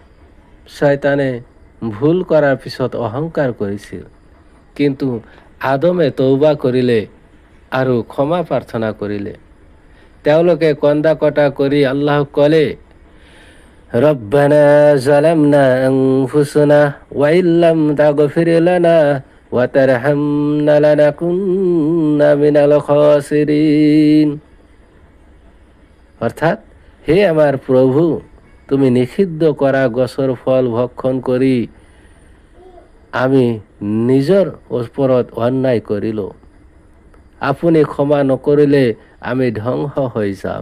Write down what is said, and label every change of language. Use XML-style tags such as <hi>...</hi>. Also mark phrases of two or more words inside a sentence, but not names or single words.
<as>শয়তানে ভুল কৰাৰ পিছত অহংকাৰ কৰিছিল, কিন্তু আদমে তৌবা কৰিলে আৰু ক্ষমা প্ৰাৰ্থনা কৰিলে। তেওঁলোকে কন্দা কটা কৰি আল্লাহক ক'লে,</as> <ar>ربنا ظلمنا أنفسنا وإن لم تغفر لنا وترحمنا لنكونن من الخاسرين.</ar> <as>অৰ্থাৎ, হে আমাৰ প্ৰভু, তুমি নিষিদ্ধ কৰা গছৰ ফল ভক্ষণ কৰি আমি নিজৰ ওপৰত অন্যায় কৰিলোঁ। আপুনি ক্ষমা নকৰিলে আমি ধ্বংস হৈ যাম।</as>